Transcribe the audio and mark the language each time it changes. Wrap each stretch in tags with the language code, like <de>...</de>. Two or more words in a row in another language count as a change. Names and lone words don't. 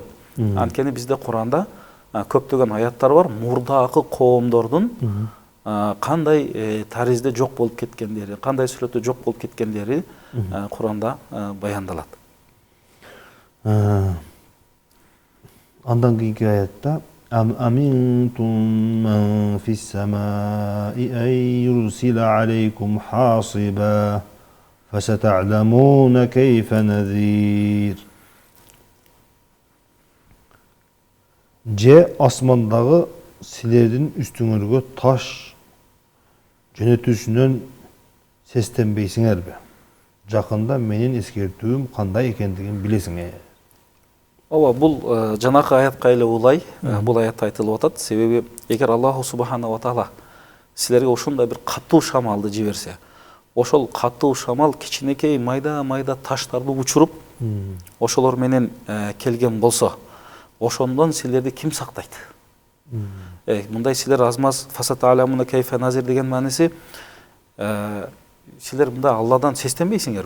<ky>Анткени бизде Куранда көптөгөн аяттар бар, мурдагы коомдордун кандай таризде жок болуп кеткендери, кандай сүрөттө жок болуп кеткендери Куранда баяндалат. Андан кийинки аятта</ky> <ar>أأمنتم من في السماء أن يرسل عليكم حاصبا فستعلمون كيف نذير.</ar> <ky>Же асмандагы силердин үстүңөргө таш жөнөтүүсүнөн сестенбейсиңерби? Жакында менин эскертүүм кандай экендигин билесиңер. Ооба, бул жанакы аятка эле улай, бул аятта айтылып атат. Себеби эгер</ky> <ar>الله سبحانه وتعالى</ar> <ky>силерге ошондой бир катуу шамалды жиберсе, ошол катуу шамал кичинекей майда таштарды учуруп, ошолор менен келген болсо, ошондон силерди ким сактайт? Мындай силер азмаз</ky> <ar>فستعلمون كيف نذير</ar> <ky>деген мааниси, силер мында Алладан сестенбейсиңерби?</ky>